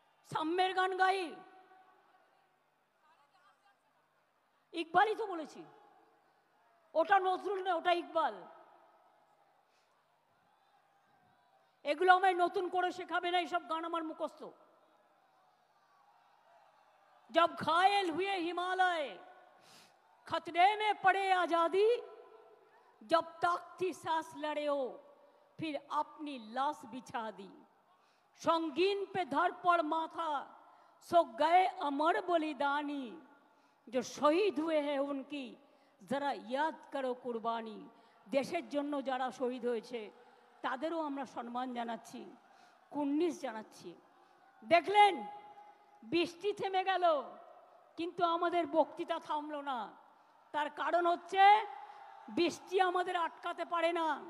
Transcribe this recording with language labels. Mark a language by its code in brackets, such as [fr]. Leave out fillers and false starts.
[bn] সাম্যের গান গাই? ইকবালই তো বলেছি। ওটা নজরুল না, ওটা ইকবাল। এগুলো আমায় নতুন করে শেখাবে না, এইসব গান আমার মুখস্থ। [hi] जब घायल हुए हिमालय खतरे में पड़े आजादी, जब तक थी सांस लड़े हो फिर अपनी लाश बिछा दी, संगीन पे धर पड़ माथा सो गए अमर बलिदानी, जो शहीद हुए हैं उनकी जरा याद करो कुर्बानी। [bn] देशेर जन्य যারা শহীদ হয়েছে তাদেরও আমরা সম্মান জানাচ্ছি, কুর্নিশ জানাচ্ছি। দেখলেন বৃষ্টি থেমে গেল, কিন্তু আমাদের বক্তৃতা থামলো না। তার কারণ হচ্ছে বৃষ্টি আমাদের আটকাতে পারে না।